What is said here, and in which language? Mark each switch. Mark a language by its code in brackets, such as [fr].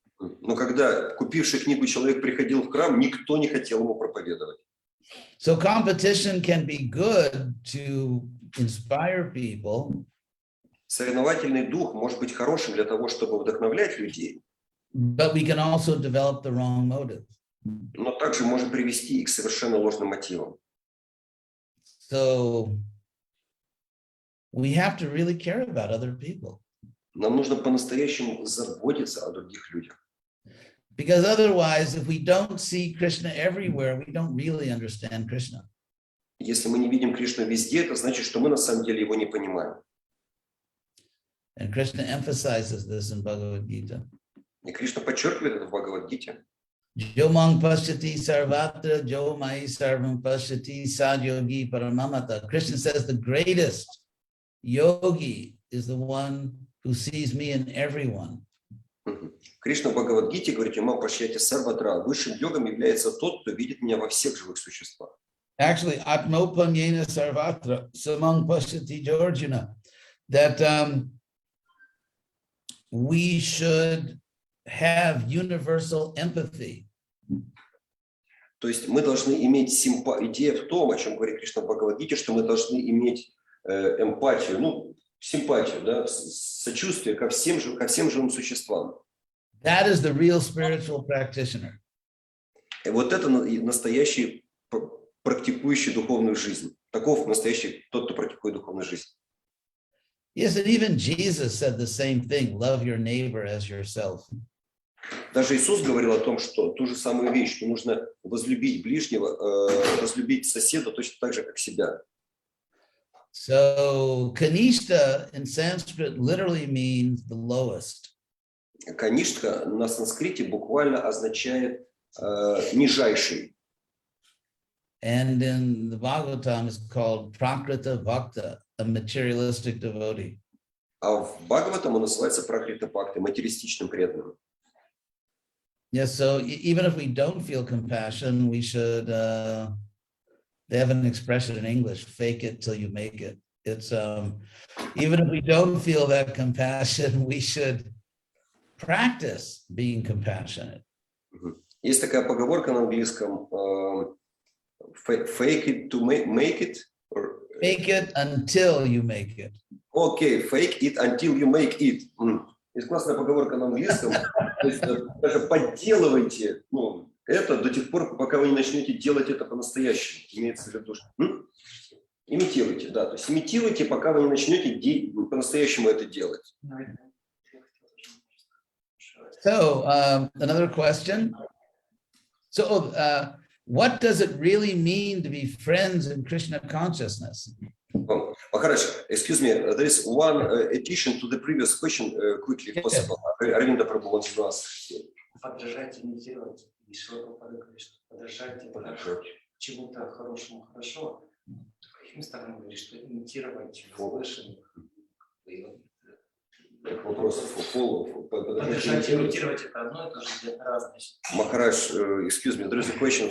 [ru] Но когда купивший книгу человек приходил в храм, никто не хотел ему проповедовать. [en] So competition can be good to inspire people. [ru] Соревновательный дух может быть хорошим для того, чтобы вдохновлять людей. [en] But we can also develop the wrong motive. [ru] Но также может привести и к совершенно ложным мотивам. [en] So we have to really care about other people. [ru] Нам нужно по-настоящему заботиться о других людях. [en] Because otherwise, if we don't see Krishna everywhere, we don't really understand Krishna. [ru] Если мы не видим Кришну везде, это значит, что мы на самом деле его не понимаем. [en] And Krishna emphasizes this in Bhagavad Gita. [ru] И Кришна подчеркивает это в Бхагавад-гите. [sa] Jo mang pashyati sarvatra, jo mai sarvam pashyati sadyogi paramamata. [en] Krishna says the greatest yogi is the one who sees me in everyone. [ru] Кришна в Бхагавад-гите говорит: [sa] «Мам пашьяти сарватра». [ru] Высшим йогом является тот, кто видит меня во всех живых существах. [en] Actually, [sa] atmopanyena sarvatra, samang pashyati Arjuna, [en] that we should have universal empathy. [ru] То есть мы должны иметь идея в том, о чем говорит Кришна в Бхагавад-гите, что мы должны иметь эмпатию, симпатию, да, сочувствие ко всем живым существам. [en] That is the real spiritual practitioner. [ru] И вот это настоящий практикующий духовную жизнь. Таков настоящий тот, кто практикует духовную жизнь. [en] Yes, and even Jesus said the same thing, love your neighbor as yourself. [ru] Даже Иисус говорил о том, что ту же самую вещь, что нужно возлюбить ближнего, возлюбить соседа точно так же, как себя. [en] So, Kanishta in Sanskrit literally means the lowest. [ru] Каништха на санскрите буквально означает нижайший. [en] And in the Bhagavatam is called Prakrita Bhakta, a materialistic devotee. [ru] А в Бхагаватам он называется Пракрита Бхакти, материалистичным преданным. [en] Yes, so even if we don't feel compassion, we should, they have an expression in English, fake it till you make it. It's, even if we don't feel that compassion, we should practice being compassionate. [ru] Есть такая поговорка на английском, [en] fake it to make it. Fake it until you make it. Okay, fake it until you make it. [ru] Есть классная поговорка на английском. То есть даже подделывайте это до тех пор, пока вы не начнете делать это по-настоящему. Имеется в виду, что имитируйте, да. То есть имитируйте, пока вы не начнете по-настоящему это делать. [en] So, another question. So, what does it really mean to be friends in Krishna consciousness? Maharaj, excuse me, there is one addition to the previous question, quickly, if possible. Arvinda Prabhu wants to ask. [ru] Подражать, имитировать. И Шилапрабхупада говорит, что подражать чему-то хорошему хорошо. Каким сторонам говорит, что имитировать услышанных. Вопрос подражать, имитировать это одно и то же, это разное. [en] Maharaj, excuse me, there is a question.